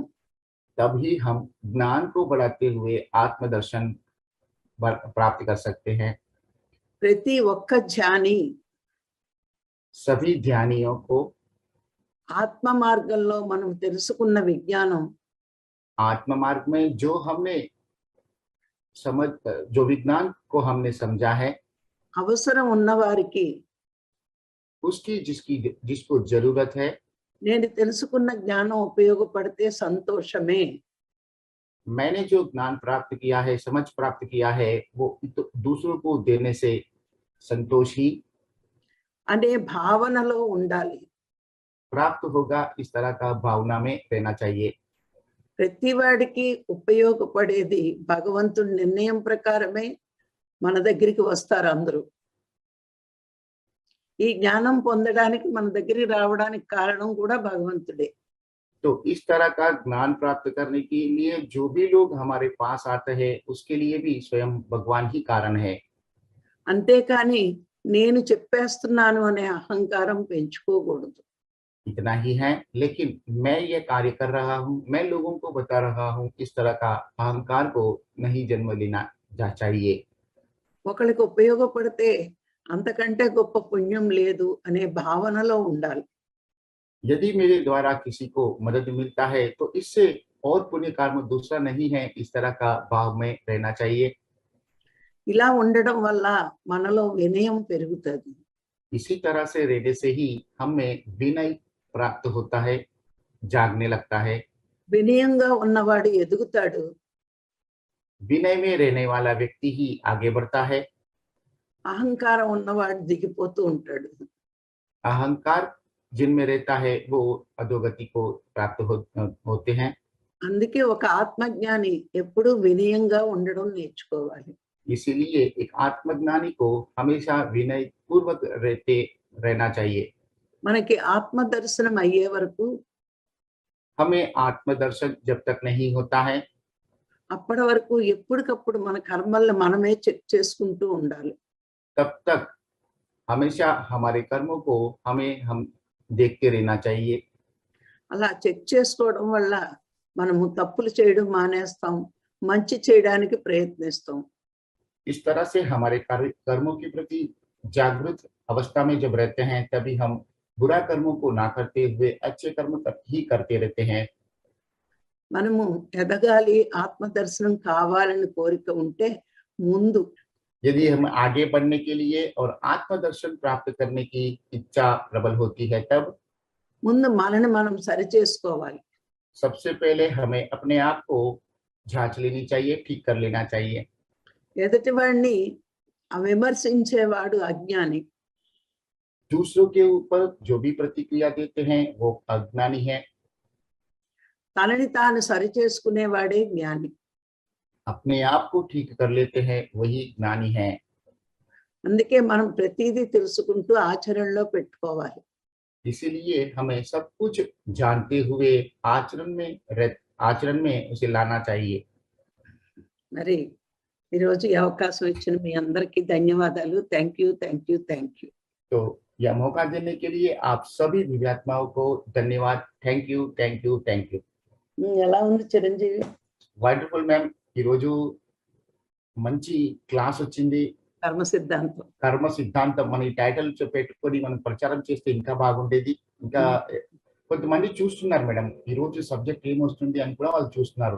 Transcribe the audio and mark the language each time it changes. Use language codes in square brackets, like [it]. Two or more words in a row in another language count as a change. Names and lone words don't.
[hi] तभी हम ज्ञान को बढ़ाते हुए आत्मदर्शन प्राप्त कर सकते हैं। [te] ప్రతి ఒక్క ధ్యాని [hi] सभी ध्यानियों को [te] ఆత్మ మార్గంలో మనం తెలుసుకున్న విజ్ఞానం [hi] आत्म मार्ग में जो हमने जो विज्ञान को हमने समझा है, [te] అవసరం ఉన్న వారికి [hi] उसकी जिसको जरूरत है, [te] నేను తెలుసుకున్న జ్ఞానం ఉపయోగపడితే సంతోషమే. [hi] मैंने जो ज्ञान प्राप्त किया है, समझ प्राप्त किया है, वो दूसरों को देने से संतोष ही [te] అనే భావనలో ఉండాలి. [hi] प्राप्त होगा, इस तरह का भावना में रहना चाहिए। [te] ప్రతి వాడికి ఉపయోగపడేది భగవంతుడి నిర్ణయం ప్రకారమే మన దగ్గరికి వస్తారు అందరూ. ఈ జ్ఞానం పొందడానికి మన దగ్గరికి రావడానికి కారణం కూడా భగవంతుడే. [hi] तो इस तरह का ज्ञान प्राप्त करने के लिए जो भी लोग हमारे पास आते हैं, उसके लिए भी स्वयं भगवान ही कारण है। [te] అంతేకాని నేను చెప్పేస్తున్నాను అనే అహంకారం పెంచుకోకూడదు. [hi] इतना ही है, लेकिन मैं ये कार्य कर रहा हूँ, मैं लोगों को बता रहा हूँ, इस तरह का अहंकार को नहीं जन्म लेना चाहिए। [te] ఒకరికి ఉపయోగపడితే అంతకంటే గొప్ప పుణ్యం లేదు అనే భావనలో ఉండాలి. [hi] यदि मेरे द्वारा किसी को मदद मिलता है तो इससे और पुण्य कर्म दूसरा नहीं है, इस तरह का भाव में रहना चाहिए। [te] ఇలా ఉండడం వల్ల మనలో వినయం పెరుగుతుంది. [hi] इसी तरह से रहने से ही हमें विनय प्राप्त होता है, जागने लगता है। [te] వినయంగా ఉన్నవాడు ఎదుగుతాడు. [hi] विनय में रहने वाला व्यक्ति ही आगे बढ़ता है। [te] అహంకారం ఉన్నవాడు దిగిపోతూ ఉంటాడు. [hi] अहंकार जिनमें रहता है वो अधोगति को प्राप्त होते हैं। [te] అందుకే ఒక ఆత్మజ్ఞాని ఎప్పుడూ వినయంగా ఉండడం నేర్చుకోవాలి. [hi] इसीलिए एक आत्मज्ञानी को हमेशा विनय पूर्वक रहना चाहिए। [te] మనకి ఆత్మ దర్శనం అయ్యే వరకు [hi] हमें आत्मदर्शन जब तक नहीं होता है [te] అప్పటి వరకు ఎప్పటికప్పుడు మన కర్మల్ని మనమే చెక్ చేసుకుంటూ ఉండాలి. [hi] तब तक हमेशा हमारे कर्मों को हम देखते रहना चाहिए। [te] అలా చెక్ చేసుకోవడం వల్ల మనము తప్పులు చేయడం మానేస్తాం, మంచి చేయడానికి ప్రయత్నిస్తాం. [hi] इस तरह से हमारे कर्मों के प्रति जागृत अवस्था में जब रहते हैं तभी हम बुरा कर्मों को ना करते हुए अच्छे कर्म ही करते रहते हैं। [te] మనము ఎదగాలి, ఆత్మ దర్శనం కావాలని కోరిక ఉంటే ముందు [hi] यदि हम आगे बढ़ने के लिए और आत्मदर्शन प्राप्त करने की इच्छा प्रबल होती है तब [te] ముందు మనని మనం సరి చేసుకోవాలి. [hi] सबसे पहले हमें अपने आप को जांच लेनी चाहिए, ठीक कर लेना चाहिए। [te] ఎదుటి వాడిని విమర్శించేవాడు అజ్ఞాని. [hi] दूसरों के ऊपर जो भी प्रतिक्रिया देते हैं वो अज्ञानी है। [te] తనని తాను సరి చేసుకునేవాడే జ్ఞాని. [hi] अपने आप को ठीक कर लेते हैं वही ज्ञानी है। [te] అందుకే మనం ప్రతిదీ తెలుసుకుంటూ ఆచరణలో పెట్టుకోవాలి. [hi] इसीलिए हमें सब कुछ जानते हुए आचरण में उसे लाना चाहिए। [te] మరి ఈరోజు ఈ అవకాశం ఇచ్చిన మీ అందరికీ ధన్యవాదాలు. [en] Thank you, thank you, thank you. [hi] तो यह मौका देने के लिए आप सभी दिव्यात्माओं को धन्यवाद। [en] Thank you, thank you, thank you. [te] ఎలా ఉంది చిరంజీవి? [en] Wonderful ma'am, [te] ఈరోజు మంచి క్లాస్ వచ్చింది. కర్మ సిద్ధాంతం. కర్మ సిద్ధాంతం మన ఈ టైటిల్ పెట్టుకొని మనం ప్రచారం చేస్తే ఇంకా బాగుండేది. ఇంకా కొంతమంది చూస్తున్నారు మేడం, ఈ రోజు సబ్జెక్ట్ ఏమొస్తుంది అని కూడా వాళ్ళు చూస్తున్నారు.